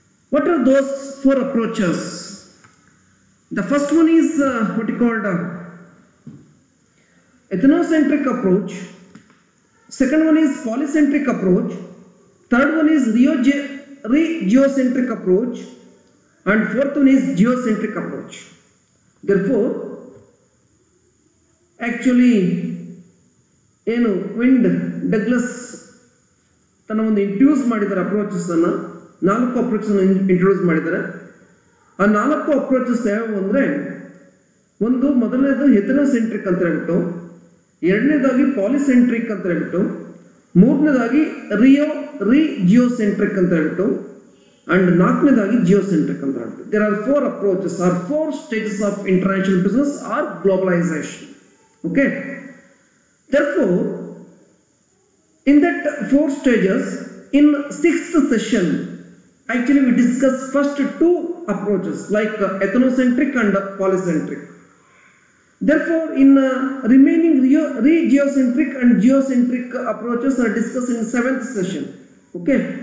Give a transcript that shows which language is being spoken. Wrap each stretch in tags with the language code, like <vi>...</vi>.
<en>What are those four approaches? The first one is what you called ethnocentric approach. Second one is polycentric approach. Third one is regiocentric approach. And fourth one is geocentric approach. Therefore, actually, when Douglas</en> <kn>ತನ್ನ ಒಂದು introduce ಮಾಡಿದ್ದಾರೆ approaches ಅನ್ನು, ನಾಲ್ಕು approaches introduce ಮಾಡಿದ್ದಾರೆ. ಆ ನಾಲ್ಕು approaches ಯಾವುವು ಅಂದರೆ, ಒಂದು ಮೊದಲನೇದು ಹೆಥನೋಸೆಂಟ್ರಿಕ್ ಅಂತ ಹೇಳ್ಬಿಟ್ಟು, ಎರಡನೇದಾಗಿ ಪಾಲಿಸೆಂಟ್ರಿಕ್ ಅಂತ ಹೇಳ್ಬಿಟ್ಟು, ಮೂರನೇದಾಗಿ ಜಿಯೋಸೆಂಟ್ರಿಕ್ ಅಂತ ಹೇಳ್ಬಿಟ್ಟು, ಅಂಡ್ ನಾಲ್ಕನೇದಾಗಿ ಜಿಯೋಸೆಂಟ್ರಿಕ್ ಅಂತ ಹೇಳ್ಬಿಟ್ಟು.</kn> <en>There are four approaches or four stages of international business or globalisation.</en> <kn>Okay,</kn> <en>therefore in that four stages, in 6th session, actually we discuss first two approaches like ethnocentric and polycentric. Therefore, in remaining regiocentric and geocentric approaches are discussed in 7th session. Okay.</en>